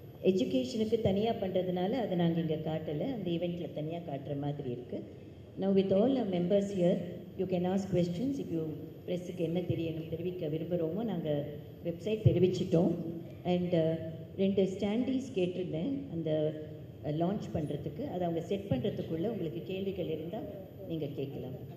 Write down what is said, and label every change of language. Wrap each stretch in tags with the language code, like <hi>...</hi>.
<ta>எஜுகேஷனுக்கு தனியாக பண்ணுறதுனால அதை நாங்கள் இங்கே காட்டலை, அந்த ஈவெண்ட்டில் தனியாக காட்டுற மாதிரி இருக்குது.</ta> <en>Now with all our members here, you can ask questions. if you</en> <ta>ப்ரெஸ்ஸுக்கு என்ன தெரிவிக்க விரும்புகிறோமோ நாங்கள் வெப்சைட் தெரிவிச்சிட்டோம். அண்ட் 2 ஸ்டாண்டீஸ் கேட்டிருந்தேன் அந்த லான்ச் பண்ணுறதுக்கு. அதை அவங்க செட் பண்ணுறதுக்குள்ளே உங்களுக்கு கேள்விகள் இருந்தால் நீங்கள் கேட்கலாம்.</ta>